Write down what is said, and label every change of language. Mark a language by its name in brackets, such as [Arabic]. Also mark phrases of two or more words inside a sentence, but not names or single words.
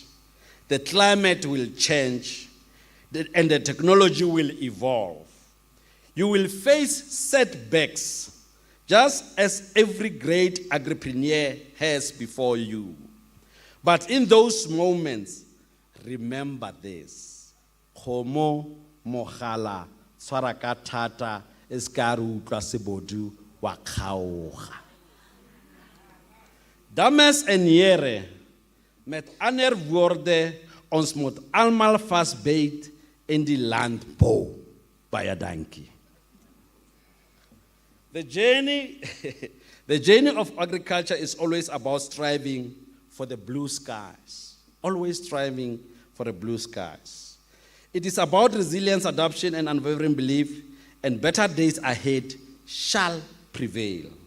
[English] The climate will change. And the technology will evolve. You will face setbacks, just as every great entrepreneur has before you. But in those moments, remember this. [Northern Sotho] Khomo mogala tshwara tata eskaru utlwa sebodu wa kgaoga. [Afrikaans] Dames en heren, met ander woorde, ons moet almal vasbyt in die landbou. Baie dankie. [English] The journey, the journey of agriculture is always about striving for the blue skies. Always striving for the blue skies. It is about resilience, adoption, and unwavering belief, and better days ahead shall prevail.